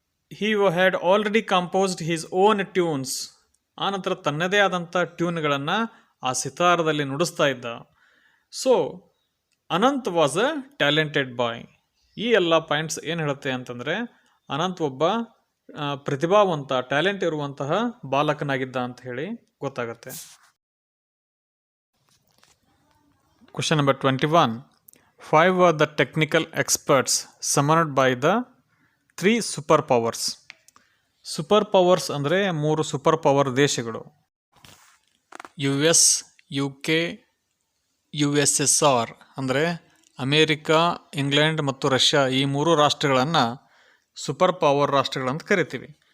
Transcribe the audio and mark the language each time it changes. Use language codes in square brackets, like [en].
[en] he had already composed his own tunes, [kn] ಆ ನಂತರ ತನ್ನದೇ ಆದಂಥ ಟ್ಯೂನ್ಗಳನ್ನು ಆ ಸಿತಾರದಲ್ಲಿ ನುಡಿಸ್ತಾ ಇದ್ದ. [en] So Anant was a talented boy. [kn] ಈ ಎಲ್ಲ ಪಾಯಿಂಟ್ಸ್ ಏನು ಹೇಳುತ್ತೆ ಅಂತಂದರೆ ಅನಂತ್ ಒಬ್ಬ ಪ್ರತಿಭಾವಂತ, ಟ್ಯಾಲೆಂಟ್ ಇರುವಂತಹ ಬಾಲಕನಾಗಿದ್ದ ಅಂತ ಹೇಳಿ ಗೊತ್ತಾಗುತ್ತೆ. [en] Question number 21. 5 were the technical experts summoned by the 3 super powers. [kn] Super powers ಅಂದರೆ 3 ಸೂಪರ್ ಪವರ್ ದೇಶಗಳು: US, UK, USSR ಅಂದರೆ ಅಮೇರಿಕಾ, ಇಂಗ್ಲೆಂಡ್ ಮತ್ತು ರಷ್ಯಾ. ಈ 3 ರಾಷ್ಟ್ರಗಳನ್ನು ಸೂಪರ್ ಪವರ್ ರಾಷ್ಟ್ರಗಳಂತ ಕರಿತೀವಿ.